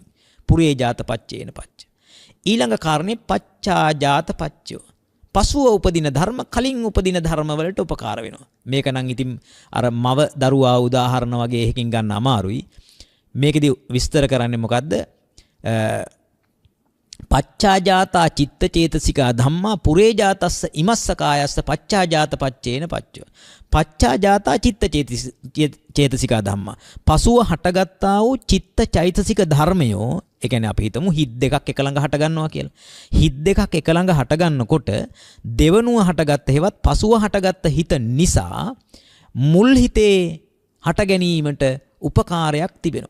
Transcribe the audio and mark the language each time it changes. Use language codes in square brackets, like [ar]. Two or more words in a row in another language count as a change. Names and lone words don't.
[pi] පුරේ ජාත පච්චේන පච්ච. [si] ඊළඟ කාරණේ [pi] පච්චාජාත පච්චයෝ. [si] පසුව උපදින ධර්ම කලින් උපදින ධර්ම වලට උපකාර වෙනවා. මේක නම් ඉතින් අර මව දරුවා උදාහරණ වගේ එකකින් ගන්න අමාරුයි. මේකෙදි විස්තර කරන්නේ මොකද්ද? [pi] පච්චාජාතා චිත්ත චේතසිකා ධම්මා පුරේජාතස්ස ඉමස්ස කායස්ස පච්චාජාත පච්චේන පච්චෝ. පච්චාජාතා චිත්ත චේතසිකා ධම්මා. [si] පසුව හටගත්තා වූ චිත්ත චෛතසික ධර්මයෝ, ඒ කියන්නේ අපි හිතමු හිත් දෙකක් එක ළඟ හට ගන්නවා කියලා. හිත් දෙකක් එක ළඟ හට ගන්නකොට දෙවනුව හටගත්ත හේවත් පසුව හටගත්ත හිත නිසා මුල් හිතේ හට ගැනීමට උපකාරයක් තිබෙනවා.